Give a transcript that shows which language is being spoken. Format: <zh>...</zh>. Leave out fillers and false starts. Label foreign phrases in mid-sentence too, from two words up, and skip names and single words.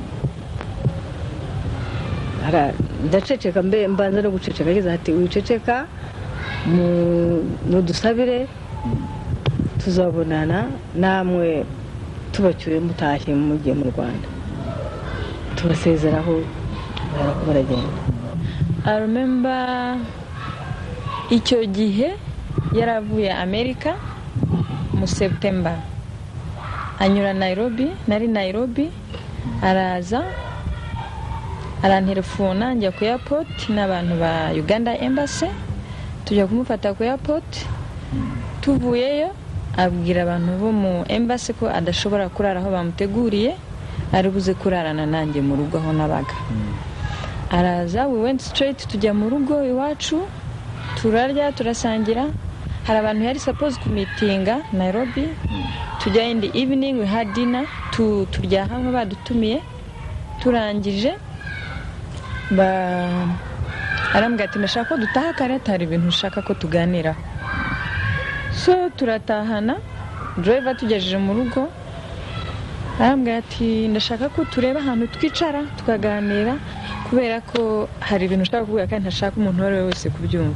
<rw>Ndaceceka mbanza no guceceka, ageze ati wiceceka mudusabire tuzabonana namwe tubacyuye mutashye mugiye mu Rwanda. Tubasezeraho baragenda.</rw> <en>I remember</en> <rw>icyo gihe yaravuye Amerika mu September, anyura Nairobi, nari Nairobi, araza arantelefona njya ku airport n'abantu ba Uganda Embassy, tujya kumufata ku airport. Tuvuyeyo abwira abantu bo mu embassy ko adashobora kurara aho bamuteguriye, ari buze kurarana nanjye mu rugo aho nabaga. Araza,</rw> <en>we went straight</en> <rw>tujya mu rugo iwacu, turarya turasangira. Hari abantu yari supposed kumitinga Nairobi, tujya</rw> <en>in the evening, we had dinner,</en> <rw>turya hamwe badutumiye. Turangije arambwira ati ndashaka ko dutaha kare, atari ibintu ushaka ko tuganira. So turatahana, driver tugejeje mu rugo arambwira ati ndashaka ko tureba ahantu twicara tukaganira, kubera ko hari ibintu ushaka kuvuga kandi ntashaka umuntu uwo ari we wese kubyumva.</rw>